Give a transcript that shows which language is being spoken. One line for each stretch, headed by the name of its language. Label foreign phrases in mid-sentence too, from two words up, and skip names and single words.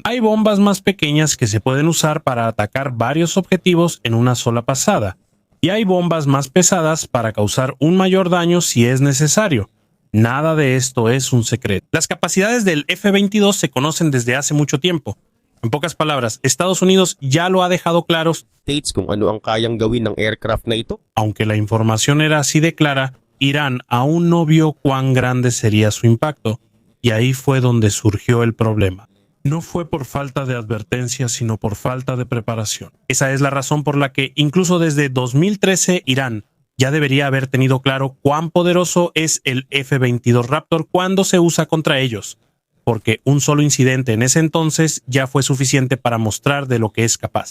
Spanish: Hay bombas más pequeñas que se pueden usar para atacar varios objetivos en una sola pasada, y hay bombas más pesadas para causar un mayor daño si es necesario. Nada de esto es un secreto. Las capacidades del F-22 se conocen desde hace mucho tiempo. En pocas palabras, Estados Unidos ya lo ha dejado claro.
Filipino: States kung ano ang kayang gawin ng aircraft na ito.
Spanish: Aunque la información era así de clara, Irán aún no vio cuán grande sería su impacto, y ahí fue donde surgió el problema. No fue por falta de advertencia, sino por falta de preparación. Esa es la razón por la que, incluso desde 2013, Irán ya debería haber tenido claro cuán poderoso es el F-22 Raptor cuando se usa contra ellos, porque un solo incidente en ese entonces ya fue suficiente para mostrar de lo que es capaz.